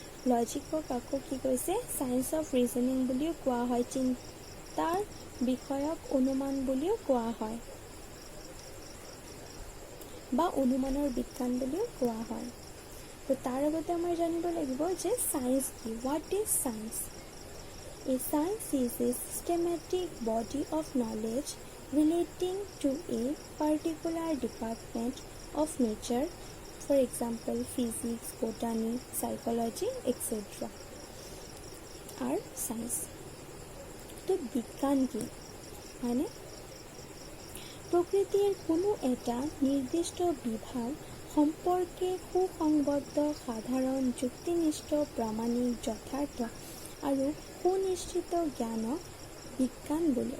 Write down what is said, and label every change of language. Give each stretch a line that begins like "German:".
Assamese: লজিকক আকৌ কি কৈছে, চায়েন্স অফ ৰিজনিং বুলিও কোৱা হয়, চিন্তাৰ বিষয়ক অনুমান বুলিও কোৱা হয় বা অনুমানৰ বিজ্ঞান বুলিও কোৱা হয়। তো তাৰ আগতে আমাৰ জানিব লাগিব যে চায়েন্স কি,
English: What is science. A science is a systematic body of knowledge relating to a particular department of nature, for example physics, botany, psychology, etc. are science.
Assamese: তো বিজ্ঞান কি মানে প্ৰকৃতিৰ কোনো এটা নিৰ্দিষ্ট বিভাগ সম্পৰ্কে সুসংবদ্ধ, সাধাৰণ, যুক্তিনিষ্ঠ, প্ৰামাণিক, যথাৰ্থ আৰু সুনিশ্চিত জ্ঞানক বিজ্ঞান বুলি।